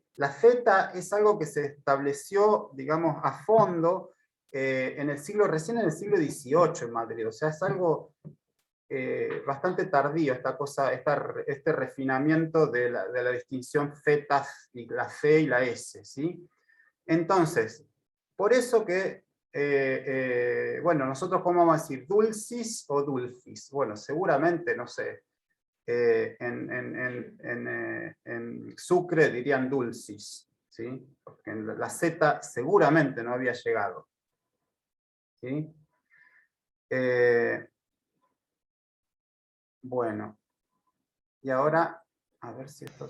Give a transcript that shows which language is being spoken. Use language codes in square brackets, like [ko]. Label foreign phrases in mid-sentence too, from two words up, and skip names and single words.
[es] La Z es algo que se estableció, digamos, a fondo recién en el siglo XVIII en Madrid, o sea, es algo bastante tardío este refinamiento de la distinción feta, y la fe y la S, ¿sí? Entonces, por eso que, bueno, nosotros cómo vamos a decir, [la] dulcis o dulcis, [es] bueno, seguramente, no sé, en Sucre dirían dulcis, ¿sí? Porque la Z seguramente no había llegado, ¿sí? Bueno, y ahora, a ver si estos...